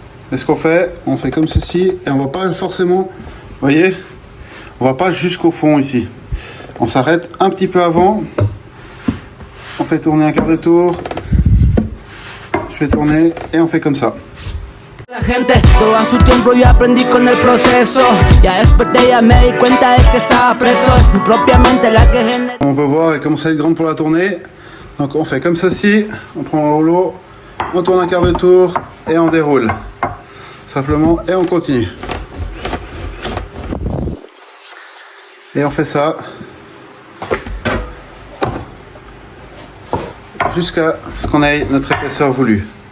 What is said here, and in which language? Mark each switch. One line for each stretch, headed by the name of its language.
French: Et ce qu'on fait, on fait comme ceci et on va pas forcément, vous voyez, on va pas jusqu'au fond ici. On s'arrête un petit peu avant. On fait tourner un quart de tour. Je fais tourner et on fait comme ça.
Spanish: La gente, todo a su tiempo yo aprendí con el proceso. Ya después de ella me di cuenta de que estaba preso. Es mi propia mente la que genera.
French: On peut voir, elle commence à être grande pour la tourner. Donc on fait comme ceci. On prend le rouleau, on tourne un quart de tour et on déroule. Simplement, et on continue. Et on fait ça jusqu'à ce qu'on ait notre épaisseur voulue.